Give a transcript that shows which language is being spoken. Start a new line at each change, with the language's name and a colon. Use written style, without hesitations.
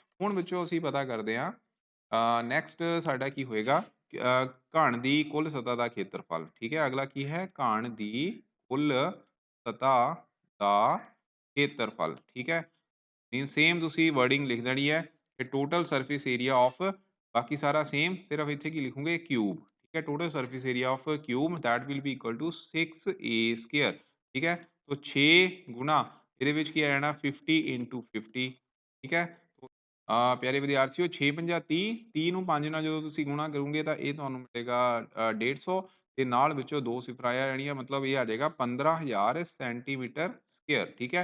Punjabi: ਹੁਣ ਬੱਚੋ ਅਸੀਂ ਪਤਾ ਕਰਦੇ ਹਾਂ ਨੈਕਸਟ ਸਾਡਾ ਕੀ ਹੋਏਗਾ, ਘਣ ਦੀ ਕੁੱਲ ਸਤ੍ਹਾ ਦਾ ਖੇਤਰਫਲ, ਠੀਕ ਹੈ। ਅਗਲਾ ਕੀ ਹੈ, ਘਣ ਦੀ ਕੁੱਲ ਸਤ੍ਹਾ ਦਾ ਖੇਤਰਫਲ, ਠੀਕ ਹੈ। ਮੀਨ ਸੇਮ ਤੁਸੀਂ ਵਰਡਿੰਗ ਲਿਖ ਦੇਣੀ ਹੈ ਕਿ ਟੋਟਲ ਸਰਫੇਸ ਏਰੀਆ ਆਫ, ਬਾਕੀ ਸਾਰਾ ਸੇਮ, ਸਿਰਫ ਇੱਥੇ ਕੀ ਲਿਖੋਗੇ ਕਿਊਬ, ਠੀਕ ਹੈ।
English: Total surface area of cube that will be equal to 6a square, ठीक है।
Hindi: तो 6 गुना
Punjabi: ਇਹਦੇ ਵਿੱਚ ਕੀ ਆ ਜਾਣਾ 50 इंटू 50, ਠੀਕ ਹੈ। ਪਿਆਰੇ ਵਿਦਿਆਰਥੀਓ 6 ਪੰਜਾ 30, 30 ਨੂੰ 5 ਨਾਲ ਜਦੋਂ ਤੁਸੀਂ ਗੁਣਾ ਕਰੋਗੇ ਤਾਂ ਇਹ ਤੁਹਾਨੂੰ ਮਿਲੇਗਾ 150, ਤੇ ਨਾਲ ਵਿੱਚੋਂ ਦੋ ਸਿਫਰਾਂ ਆ ਜਾਣੀਆਂ, ਮਤਲਬ ਇਹ ਆ ਜਾਏਗਾ 15000 ਸੈਂਟੀਮੀਟਰ ਸਕੁਅਰ, ਠੀਕ ਹੈ।